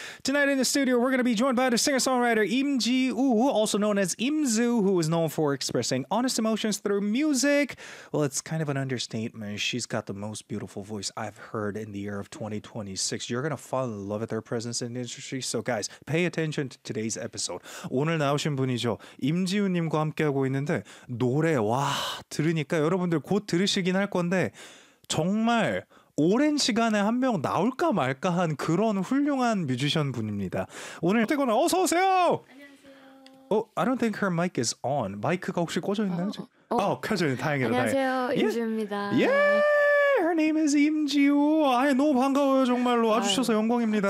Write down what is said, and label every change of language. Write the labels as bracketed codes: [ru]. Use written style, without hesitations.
[en] Tonight in the studio, we're going to be joined by the singer-songwriter Im Ji-woo, also known as Im Zu, who is known for expressing honest emotions through music. Well, it's kind of an understatement. She's got the most beautiful voice I've heard in the year of 2026. You're going to fall in love with her presence in the industry. So guys, pay attention to today's episode. [ko] 오늘 나오신 분이죠. 임지우님과 함께하고 있는데 노래, 와... 들으니까 여러분들 곧 들으시긴 할 건데 정말 오랜 시간에 한 명 나올까 말까 한 그런 훌륭한 뮤지션 분입니다. 오늘 태권아 어서 오세요. 안녕하세요. [en] Oh, I don't think her mic is on. [ko] 마이크가 혹시 꺼져 있나요? 켜져 있네. 다행이다. 안녕하세요. 임지우입니다. [en] Yeah, her name is 임지우. [ko] 아예 너무 반가워요. 정말로 와주셔서 영광입니다.